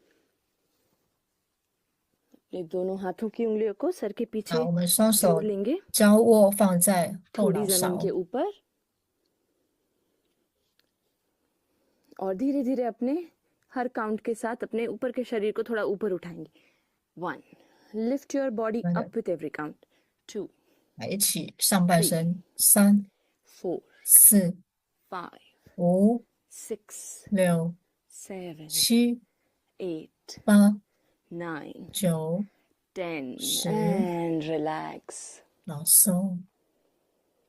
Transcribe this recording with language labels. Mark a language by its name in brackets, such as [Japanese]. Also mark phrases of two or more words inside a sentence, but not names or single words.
[Hindi] अपने दोनों हाथों की उंगलियों को सर के पीछे [Chinese] 好，我们双手 [Hindi] जोड़ लेंगे. [Chinese] 交握放在后 [Hindi] थोड़ी [Chinese] 脑 [Hindi] जमीन [Chinese] 勺 [Hindi] के，ऊपर और धीरे धीरे अपने हर काउंट के साथ अपने ऊपर के शरीर को थोड़ा ऊपर उठाएंगे. [English] 1. Lift your body up with every count. 2, [Chinese] 来一起上半身，3、 [English] 4, [Chinese] 4、 [English] 5, [Chinese] 5、 [English] 6, [Chinese] 6、 [English] 7, [Chinese] 7、 [English] 8, [Chinese] 8、 [English] 9, [Chinese] 9， [English] 10, [Chinese] 10 [English] and relax.